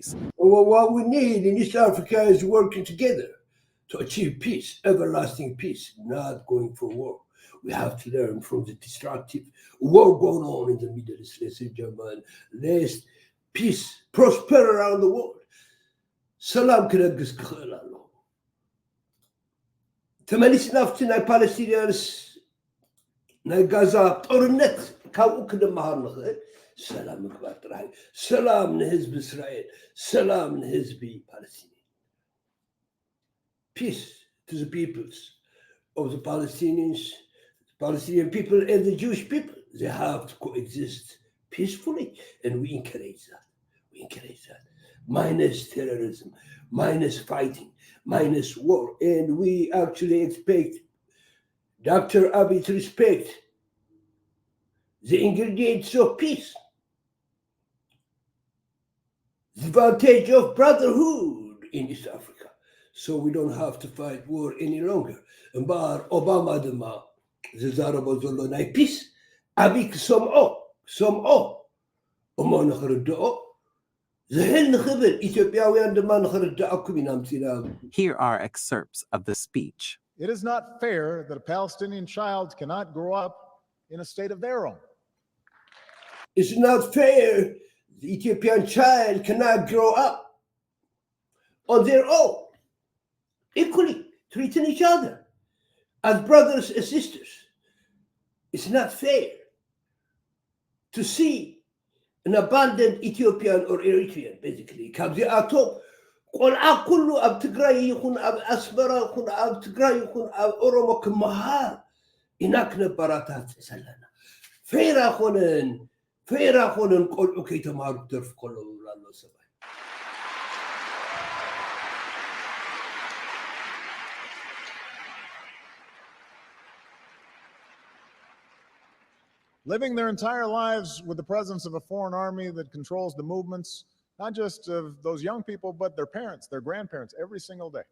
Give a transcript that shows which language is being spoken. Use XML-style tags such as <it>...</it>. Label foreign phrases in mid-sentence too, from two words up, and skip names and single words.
<en>Well, what we need in East Africa is working together to achieve peace, everlasting peace, not going for war. We have to learn from the destructive war going on in the Middle East, ladies and gentlemen. Let peace prosper around the world.</en> <ti>Salam ክነግስ ክኽእል ኣሎ ተመሊስና ኣብቲ ናይ ፓለስቲንያንስ ናይ ጋዛ ጦርነት ካብኡ ክንመሃር ንኽእል ሰላም ምግባር ጥራሕ ሰላም ንህዝቢ እስራኤል ሰላም ንህዝቢ ፓለስቲን</ti> <en>peace to the peoples of the Palestinian people and the Jewish people. They have to coexist peacefully, and we encourage that. Minus terrorism, minus fighting, minus war. And we actually expect Dr. Abiy to respect the ingredients of peace, the advantage of brotherhood in East Africa. So we don't have to fight war any longer.</en> <ti>እምበር ኦባማ ድማ ዝዛረቦ ዘሎ ናይ ፒስ ዓብይ ክሰምዖ እሞ ንኽርድኦ ዝህል ንኽብል ኢትዮጵያውያን ድማ ንኽርድኣኩም ኢና ምፂና</ti> <en>Here are excerpts of the speech. It is not fair that a Palestinian child cannot grow up in a state of their own. It's not fair the Ethiopian child cannot grow up on their own. Equally treating each other as brothers and sisters. It's not fair to see an abandoned Ethiopian or Eritrean, basically.</en> <ti>ካብዚኣቶም ቆልዓ ኩሉ ኣብ ትግራይ ይኹን ኣብ ኣስመራ ይኹን ኣብ ትግራይ ይኹን ኣብ ኦሮሞ ክመሃር ኢና ክነበራታት ዘለና ፌር ኣይኮነን ቆልዑ ከይተምሃሩ ክተርፉ ከለዉ ኣሎ ሰብኣይ</ti> <en>Living their entire lives with the presence of a foreign army that controls the movements, not just of those young people, but their parents, their grandparents, every single day.</en>